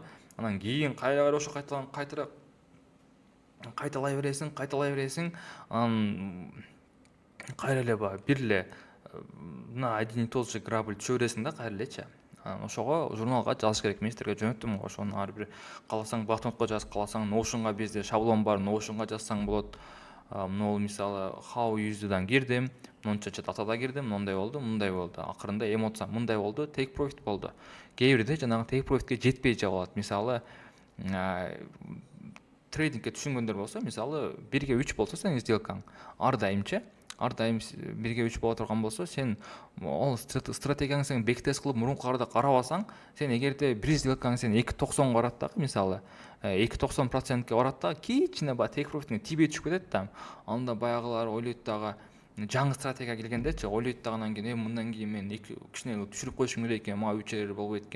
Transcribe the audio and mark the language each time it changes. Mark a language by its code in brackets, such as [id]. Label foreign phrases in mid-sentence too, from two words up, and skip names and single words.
[ky] Анан кийин кайра ошо кайталай бересиң, анан кайра эле бир эле мына [ru] один и тот же грабль [ky] түшө бересиң да кайра элечи. Ошого журналга жазыш керек. Мен силерге жөнөттүм, ошону ар бир кааласаң блокнотко жаз, кааласаң Notion'га, бизде шаблон бар, Notion'га жазсаң болот. Могул мисалы [en] how use'дан [ky] кирдим, монча датада кирдим, мындай болду. Акырында эмоция мындай болду, [en] take profit [ky] болду. Кээ бирде жанагы [en] take profitке [ky] жетпей жабылат. Мисалы трейдингке түшүнгөндөр болсо, мисалы 1/3 болсо сенин сделкаң ар дайым 1/3 боло турган болсо, сен ал стратегияңды сен бэктест кылып мурункуларды карабасаң, сен эгерде бир сделкаң сен 2.90 барат дагы, мисалы 2.90%ке барат дагы, кичине [en] take profit'ине [ky] тийбей түшүп кетет да, анда баягылар ойлойт дагы, жаңы стратегия келгендечи ойлойт дагы, анан кийин мындан кийин мен кичине түшүрүп коюшум керек экен, мага 3 болбойт экен.